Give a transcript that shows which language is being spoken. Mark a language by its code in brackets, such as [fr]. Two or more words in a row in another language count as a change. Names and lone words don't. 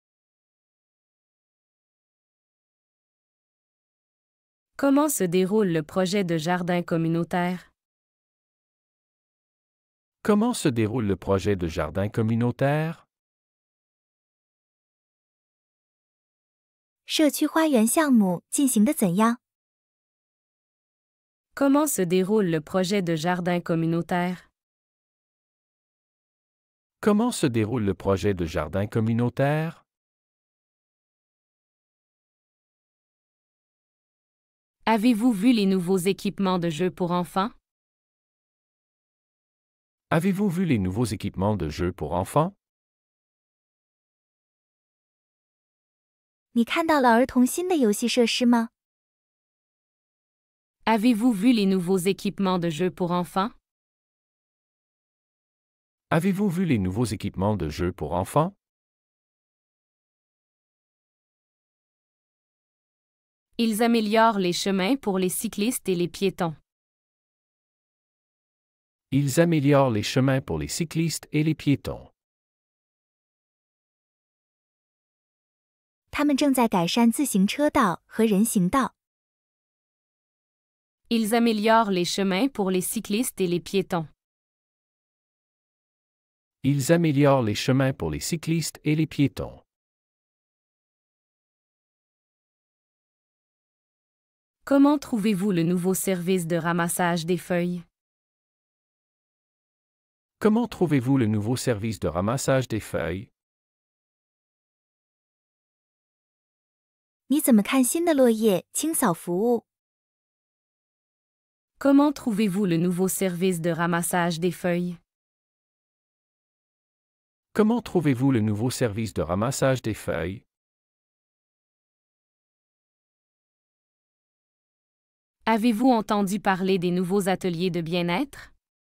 [fr] Comment se déroule le projet de jardin communautaire? Comment se déroule le projet de jardin communautaire? [zh] 社区花园项目进行得怎样？ [fr] Comment se déroule le projet de jardin communautaire? Comment se déroule le projet de jardin communautaire? Avez-vous vu les nouveaux équipements de jeux pour enfants? Avez-vous vu les nouveaux équipements de jeux pour enfants? [zh] 你看到了儿童新的游戏设施吗？ [fr] Avez-vous vu les nouveaux équipements de jeux pour enfants? Avez-vous vu les nouveaux équipements de jeux pour enfants? Ils améliorent les chemins pour les cyclistes et les piétons. Ils améliorent les chemins pour les cyclistes et les piétons. [zh] 他们正在改善自行车道和人行道。 [fr] Ils améliorent les chemins pour les cyclistes et les piétons. Ils améliorent les chemins pour les cyclistes et les piétons. Comment trouvez-vous le nouveau service de ramassage des feuilles? Comment trouvez-vous le nouveau service de ramassage des feuilles? [zh] 你怎么看新的落叶清扫服务？ [fr] Comment trouvez-vous le nouveau service de ramassage des feuilles? Comment trouvez-vous le nouveau service de ramassage des feuilles? Avez-vous entendu parler des nouveaux ateliers de bien-être?